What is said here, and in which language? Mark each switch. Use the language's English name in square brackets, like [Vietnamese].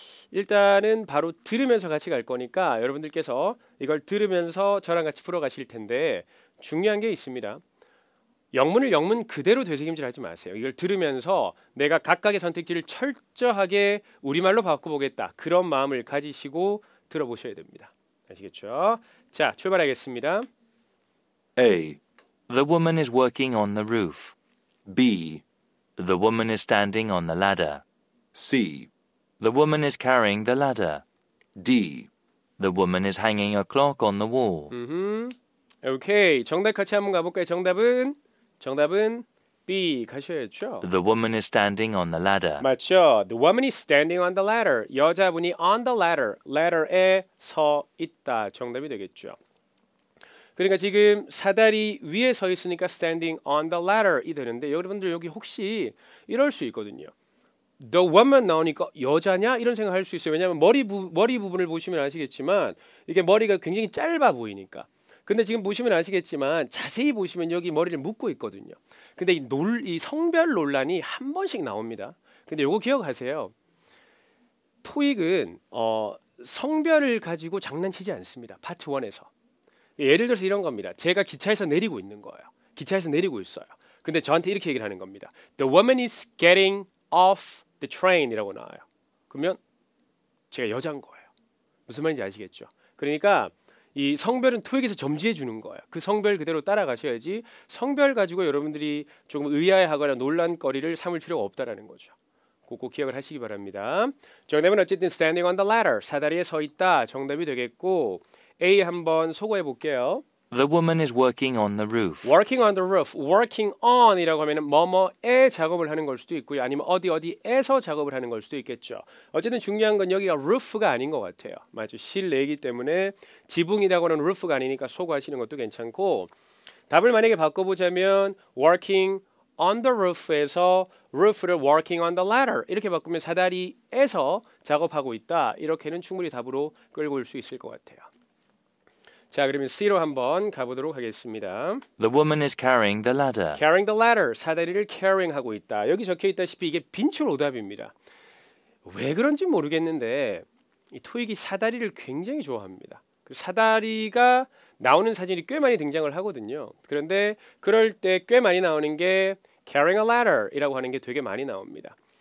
[Korean] 일단은 바로 들으면서 같이 갈 거니까 여러분들께서 이걸 들으면서 저랑 같이 풀어가실 텐데 중요한 게 있습니다. 영문을 영문 그대로 되새김질 하지 마세요. 이걸 들으면서 내가 각각의 선택지를 철저하게 우리말로 바꿔보겠다. 그런 마음을 가지시고 들어보셔야 됩니다. 아시겠죠? 자, 출발하겠습니다. [English] A. The woman is working on the roof. B. The woman is standing on the ladder. C. The woman is carrying the ladder. D. The woman is hanging a clock on the wall. [Korean] 오케이. 정답 같이 한번 가볼까요? 정답은 B 가셔야죠. [English] The woman is standing on the ladder. [Korean] 맞죠. [English] The woman is standing on the ladder. [Korean] 여자분이 [English] on the ladder, [Korean] ladder에 서 있다. 정답이 되겠죠. 그러니까 지금 사다리 위에 서 있으니까 [English] standing on the ladder [Korean] 이 되는데 여러분들 여기 혹시 이럴 수 있거든요. The woman 나오니까 여자냐 이런 생각할 수 있어요. 왜냐하면 머리 부분을 보시면 아시겠지만 이게 머리가 굉장히 짧아 보이니까. 근데 지금 보시면 아시겠지만 자세히 보시면 여기 머리를 묶고 있거든요. 근데 이 성별 논란이 한 번씩 나옵니다. 근데 요거 기억하세요. 토익은 성별을 가지고 장난치지 않습니다. 파트 1에서. 예를 들어서 이런 겁니다. 제가 기차에서 내리고 있는 거예요. 기차에서 내리고 있어요. 근데 저한테 이렇게 얘기를 하는 겁니다. [English] The woman is getting off the train [Korean] 이라고 나와요. 그러면 제가 여자인 거예요. 무슨 말인지 아시겠죠? 그러니까 이 성별은 토익에서 점지해 주는 거예요. 그 성별 그대로 따라가셔야지 성별 가지고 여러분들이 조금 의아해하거나 논란거리를 삼을 필요가 없다라는 거죠. 꼭 기억을 하시기 바랍니다. 정답은 어쨌든 [English] standing on the ladder, [Korean] 사다리에 서 있다 정답이 되겠고 A 한번 소거해 볼게요. [English] The woman is working on the roof. working on the roof, [Korean] working on이라고 하면은 뭐뭐에 작업을 하는 걸 수도 있고요. 아니면 어디에서 작업을 하는 걸 수도 있겠죠. 어쨌든 중요한 건 여기가 roof가 아닌 것 같아요. 맞죠? 실내이기 때문에 지붕이라고는 roof가 아니니까 소거하시는 것도 괜찮고 답을 만약에 바꿔보자면 [English] working on the roof [Korean] 에서 roof를 [English] working on the ladder [Korean] 이렇게 바꾸면 사다리에서 작업하고 있다. 이렇게는 충분히 답으로 끌고 올 수 있을 것 같아요. 자, 그러면 C로 한번 가보도록 하겠습니다. [English] The woman is carrying the ladder. Carrying the ladder, [Korean] 사다리를 carrying하고 있다. 여기 적혀 있다시피 이게 빈출 오답입니다. 왜 그런지 모르겠는데 이 토익이 사다리를 굉장히 좋아합니다. 사다리가 나오는 사진이 꽤 많이 등장을 하거든요. 그런데 그럴 때 꽤 많이 나오는 게 carrying a ladder이라고 하는 게 되게 많이 나옵니다.